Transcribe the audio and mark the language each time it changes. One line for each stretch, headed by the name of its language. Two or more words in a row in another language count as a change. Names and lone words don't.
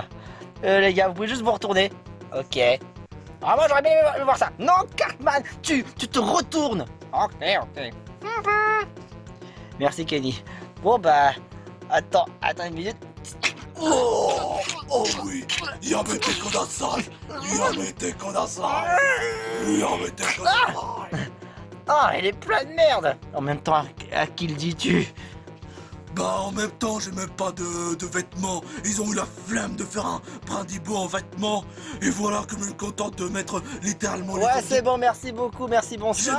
French: Les gars, vous pouvez juste vous retourner. Ok. Ah, moi j'aurais bien aimé voir ça. Non, Cartman, tu te retournes. Ok. Merci, Kenny. Bon, bah... Attends une minute. Oh oui,
Japanese: やめてください、やめてください、やめてください.
French: Ah, elle est pleine de merde. En même temps, à qui le dis-tu? Bah en même temps j'ai même pas de vêtements. Ils ont eu la flemme de faire un Brindibou en vêtements. Et voilà que je me contente de mettre littéralement les Ouais, vêtements. c'est bon, merci beaucoup, merci, bonsoir.